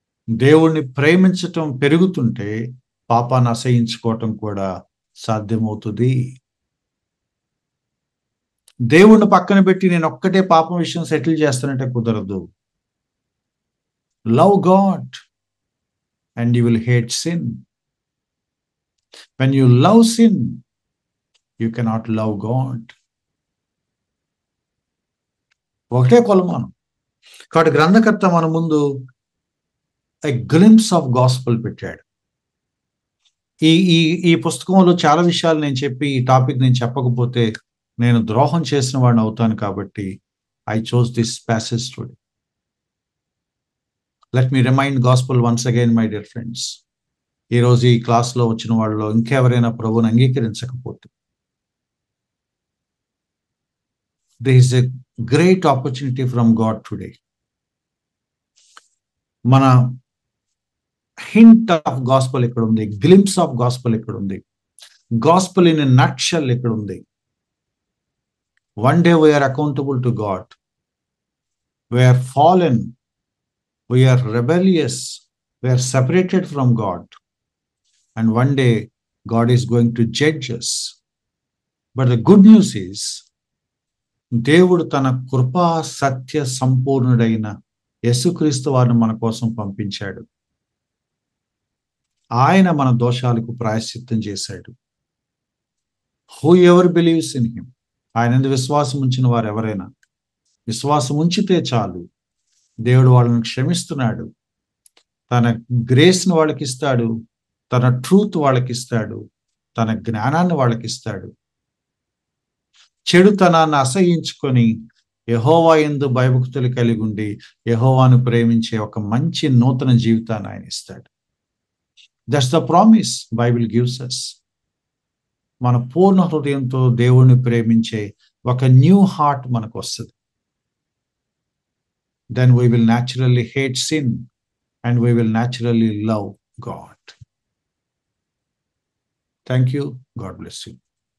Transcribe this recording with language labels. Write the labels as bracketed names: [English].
[Telugu] దేవుణ్ణి ప్రేమించటం పెరుగుతుంటే పాపాన్ని అసహించుకోవటం కూడా సాధ్యమవుతుంది. దేవుణ్ణి పక్కన పెట్టి నేను ఒక్కటే పాపం విషయం సెటిల్ చేస్తానంటే కుదరదు. [English] Love God and you will hate sin. When you love sin, you cannot love God. [Telugu] ఒకటే కొలమానం. కాబట్టి గ్రంథకర్త మన ముందు [English] a glimpse of gospel [Telugu] పెట్టాడు. ఈ పుస్తకంలో చాలా విషయాలు నేను చెప్పి ఈ టాపిక్ నేను చెప్పకపోతే నేను ద్రోహం చేసిన వాడిని అవుతాను. కాబట్టి [English] I chose this passage today. Let me remind gospel once again, my dear friends. [Telugu] ఈ రోజు ఈ క్లాస్లో వచ్చిన వాళ్ళలో ఇంకెవరైనా ప్రభువుని అంగీకరించకపోతే, [English] there is a great opportunity from God today. [Telugu] మన [English] hint of gospel [Telugu] ఎక్కడ ఉంది? [English] glimpse of gospel [Telugu] ఎక్కడ ఉంది? [English] Gospel in a nutshell ఎక్కడ ఉంది? One day we are accountable to God. We are fallen. We are rebellious. We are separated from God. And one day God is going to judge us. But the good news is, [Telugu] దేవుడు తన కృపా సత్య సంపూర్ణుడైన యేసుక్రీస్తు వారిని మన కోసం పంపించాడు. ఆయన మన దోషాలకు ప్రాయశ్చిత్తం చేశాడు. [English] Who ever believes in him, [Telugu] ఆయన యందు విశ్వాసం ఉంచిన వారు ఎవరైనా, విశ్వాసం ఉంచితే చాలు, దేవుడు వాళ్ళని క్షమిస్తున్నాడు. తన గ్రేస్ని వాళ్ళకి ఇస్తాడు, తన ట్రూత్ వాళ్ళకి ఇస్తాడు, తన జ్ఞానాన్ని వాళ్ళకి ఇస్తాడు. చెడుతనాన్ని అసహించుకొని యెహోవా యందు భయభక్తులు కలిగి ఉండి యెహోవాను ప్రేమించే ఒక మంచి నూతన జీవితాన్ని ఆయన ఇస్తాడు. [English] That's the promise Bible gives us. [Telugu] మన పూర్ణ హృదయంతో దేవుణ్ణి ప్రేమించే ఒక న్యూ హార్ట్ మనకు వస్తుంది. [English] Then we will naturally hate sin and we will naturally love God. Thank you. God bless you.